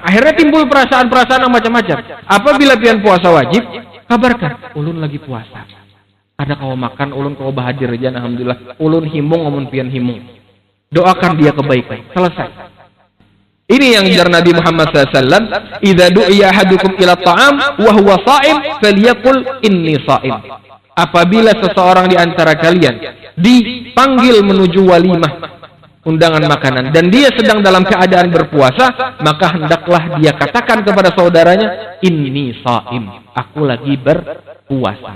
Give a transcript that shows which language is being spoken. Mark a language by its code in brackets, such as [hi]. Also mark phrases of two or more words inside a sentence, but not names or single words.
[bjn] Akhirnya timbul perasaan-perasaan yang macam-macam. Apabila pian puasa wajib, kabarkan ulun lagi puasa. Kada kawa makan, ulun kawa bahadir aja alhamdulillah. Ulun himung amun pian himung. [id] Doakan dia kebaikan. Selesai. [bjn] Ini yang jar Nabi Muhammad SAW. [ar] إذا دعي أحدكم إلى طعام وهو صائم فليقل إني صائم. [id] Apabila seseorang di antara kalian dipanggil menuju walimah, undangan makanan, dan dia sedang dalam keadaan berpuasa, maka hendaklah dia katakan kepada saudaranya, [ar] إني صائم, [id] aku lagi berpuasa.